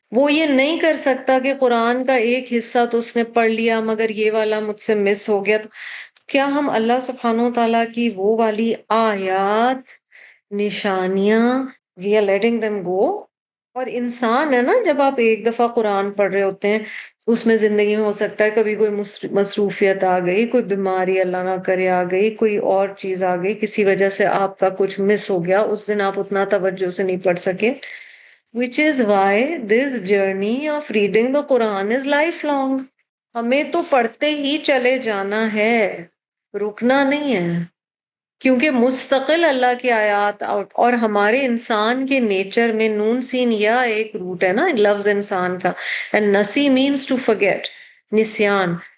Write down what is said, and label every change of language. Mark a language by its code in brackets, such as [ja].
[ur] وہ یہ نہیں کر سکتا کہ قرآن کا ایک حصہ تو اس نے پڑھ لیا مگر یہ والا مجھ سے مس ہو گیا. تو کیا ہم اللہ سبحانہ و تعالیٰ کی وہ والی آیات، نشانیاں، [en] We are letting them go? [ur] اور انسان ہے نا، جب آپ ایک دفعہ قرآن پڑھ رہے ہوتے ہیں، اس میں زندگی میں ہو سکتا ہے کبھی کوئی مصروفیت آ گئی، کوئی بیماری اللہ نہ کرے آ گئی، کوئی اور چیز آ گئی، کسی وجہ سے آپ کا کچھ مس ہو گیا، اس دن آپ اتنا توجہ سے نہیں پڑھ سکے. [en] which is why this journey of reading the Quran is lifelong. [ur] ہمیں تو پڑھتے ہی چلے جانا ہے، رکنا نہیں ہے، کیونکہ مستقل اللہ کی آیات آؤٹ. اور ہمارے انسان کے نیچر میں نون سین یا ایک روٹ ہے نا لفظ انسان کا، [en] and نسی means to forget، [ur] نسیان.